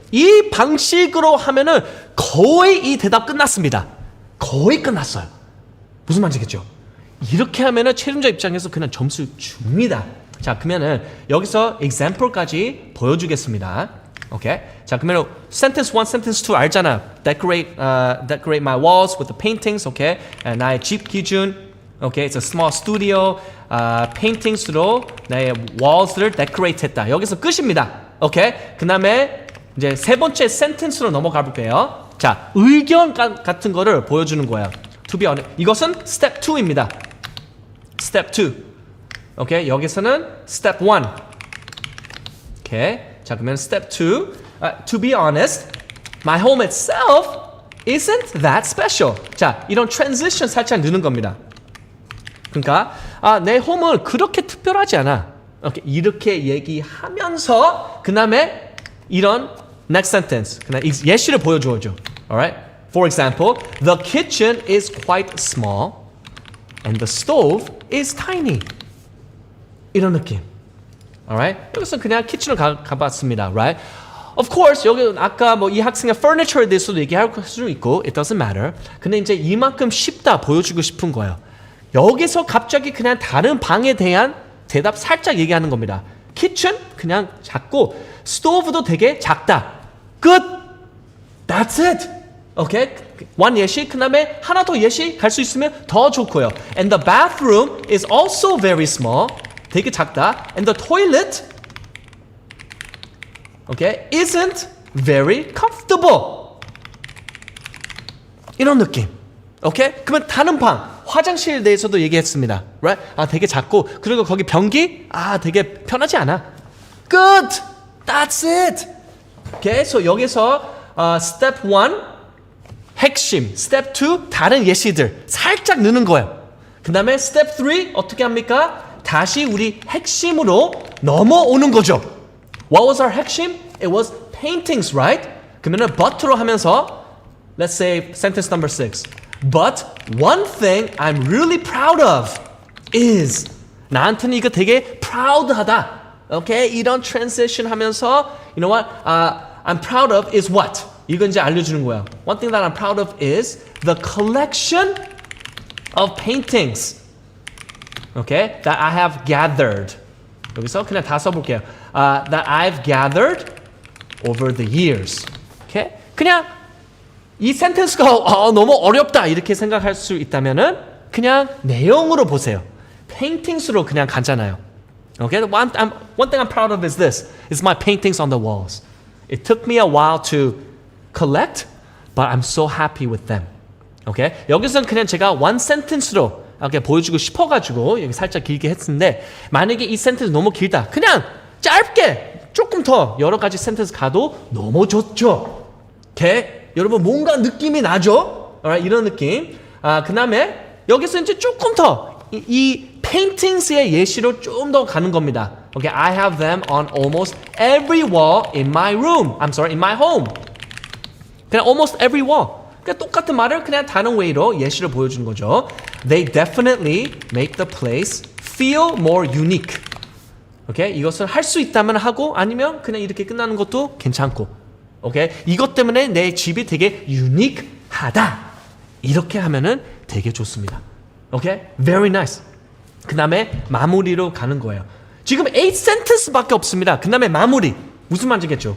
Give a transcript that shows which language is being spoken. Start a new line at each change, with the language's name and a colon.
Korean: 이 방식으로 하면은 거의 이 대답 끝났습니다. 거의 끝났어요. 무슨 말인지 알겠죠? 이렇게 하면은 최종자 입장에서 그냥 점수 줍니다. 자, 그러면은 여기서 example까지 보여주겠습니다. 오케이. 자, 그러면 sentence 1, sentence 2 알잖아.
English: decorate my walls with the paintings.
Korean: 오케이. 나의 집 기준. 오케이.
English: It's a small studio.
Korean: paintings로 나의 walls를 decorate 했다. 여기서 끝입니다. 오케이. 그 다음에 이제 세 번째 sentence로 넘어가 볼게요. 자, 의견 같은 거를 보여주는 거예요.
English: To be honest.
Korean: 이것은 step 2입니다. step 2. 오케이. 여기서는 step 1. 오케이. 자, 그러면 step 2.
English: To be honest, my home itself isn't that special.
Korean: 자, 이런 transition 살짝 넣는 겁니다. 그러니까 내 홈은 그렇게 특별하지 않아. 오케이. 이렇게 얘기하면서 그 다음에 이런 next sentence. 그냥 예시를 보여줘야죠.
English: Alright? For example, the kitchen is quite small and the stove is tiny.
Korean: 이런 느낌. Alright? 여기서 그냥 키친을 가봤습니다.
English: Right? Of course,
Korean: 여기 아까 뭐 이 학생의 furniture에 대해서도 얘기할 수 있고,
English: it doesn't matter.
Korean: 근데 이제 이만큼 쉽다 보여주고 싶은 거예요. 여기서 갑자기 그냥 다른 방에 대한 대답 살짝 얘기하는 겁니다. kitchen 그냥 작고, 스토브도 되게 작다. 끝!
English: That's it!
Korean: 오케이? one 예시, 그 다음에 하나 더 예시 갈 수 있으면 더 좋고요.
English: And the bathroom is also very small.
Korean: 되게 작다.
English: And the toilet, okay, isn't very comfortable.
Korean: 이런 느낌. 오케이? 그러면 다른 방, 화장실에 대해서도 얘기했습니다.
English: Right?
Korean: 되게 작고, 그리고 거기 변기, 되게 편하지 않아.
English: Good! That's it! 오케이?
Korean: So 여기서 step 1, 핵심. step 2, 다른 예시들 살짝 넣는 거예요. 그 다음에 step 3, 어떻게 합니까? 다시 우리 핵심으로 넘어오는 거죠.
English: What was our 핵심? It was paintings, right?
Korean: 그러면은
English: but
Korean: 로 하면서
English: let's say sentence number 6. But one thing I'm really proud of is
Korean: 나한테는 이거 되게 proud하다.
English: Okay?
Korean: 이런
English: transition
Korean: 하면서
English: you know what? I'm proud of is what?
Korean: 이거 이제 알려주는 거야.
English: One thing that I'm proud of is the collection of paintings. Okay, that I have gathered.
Korean: 여기서 그냥 다 써볼게요.
English: That I've gathered over the years.
Korean: Okay, 그냥 이 센텐스가 너무 어렵다 이렇게 생각할 수 있다면은 그냥 내용으로 보세요. paintings로 그냥 가잖아요.
English: Okay, one thing I'm proud of is this: is my paintings on the walls. It took me a while to collect, but I'm so happy with them.
Korean: Okay, 여기서는 그냥 제가
English: one sentence
Korean: 로 이렇게 보여주고 싶어가지고 여기 살짝 길게 했는데 만약에 이 센텐스 너무 길다 그냥 짧게 조금 더 여러 가지 센텐스 가도 너무 좋죠. 오케이? 여러분 뭔가 느낌이 나죠?
English: Alright,
Korean: 이런 느낌. 그 다음에 여기서 이제 조금 더 이 paintings의 예시로 좀 더 가는 겁니다.
English: Okay, I have them on almost every wall in my room. I'm sorry, in my home.
Korean: 그냥 almost every wall. 그러니까 똑같은 말을 그냥 다른 웨이로 예시를 보여주는 거죠.
English: They definitely make the place feel more unique.
Korean: 오케이? 이것을 할 수 있다면 하고 아니면 그냥 이렇게 끝나는 것도 괜찮고. 오케이? 이것 때문에 내 집이 되게 유니크하다. 이렇게 하면은 되게 좋습니다.
English: 오케이? Very nice.
Korean: 그 다음에 마무리로 가는 거예요. 지금 8 sentence밖에 없습니다. 그 다음에 마무리. 무슨 말이겠죠?